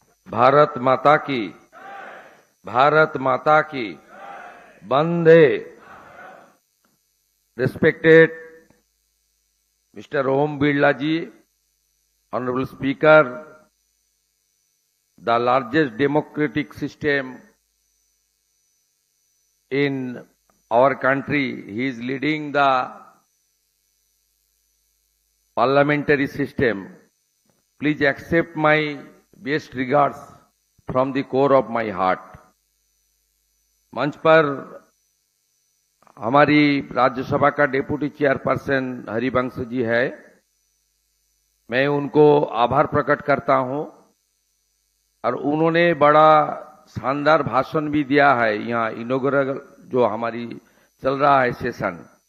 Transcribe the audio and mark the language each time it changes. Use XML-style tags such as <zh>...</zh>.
<hi>भारत माता की, भारत माता की, वंदे।</hi> <en>Respected Mr. Om Birla ji, Honorable Speaker, the largest democratic system in our country, he is leading the parliamentary system. Please accept my best regards from the core of my heart.</en> <hi>मंच पर हमारी राज्यसभा का deputy chairperson Harivansh ji है, मैं उनको आभार प्रकट करता हूं और उन्होंने बड़ा शानदार भाषण भी दिया है यहाँ इनॉग्रेशन जो हमारी चल रहा है सेशन।</hi>